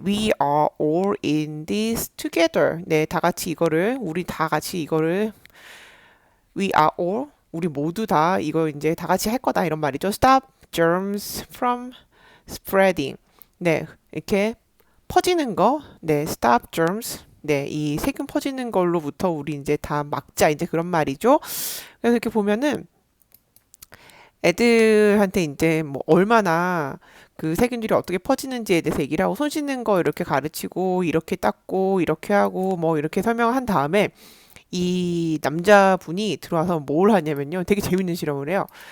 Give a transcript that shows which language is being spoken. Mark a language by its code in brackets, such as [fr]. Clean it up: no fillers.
[en] We are all in this together. [ko] 네, 다 같이 이거를, 우리 다 같이 이거를, [en] we are all, [ko] 우리 모두 다 이거 이제 다 같이 할 거다. 이런 말이죠. [en] Stop germs from spreading. [ko] 네, 이렇게 퍼지는 거, 네, [en] stop germs. [ko] 네, 이 세균 퍼지는 걸로부터 우리 이제 다 막자, 이제 그런 말이죠. 그래서 이렇게 보면은 애들한테 이제 뭐 얼마나 그 세균들이 어떻게 퍼지는지에 대해서 얘기를 하고 손 씻는 거 이렇게 가르치고 이렇게 닦고 이렇게 하고 뭐 이렇게 설명한 다음에 이 남자분이 들어와서 뭘 하냐면요. 되게 재밌는 실험을 해요.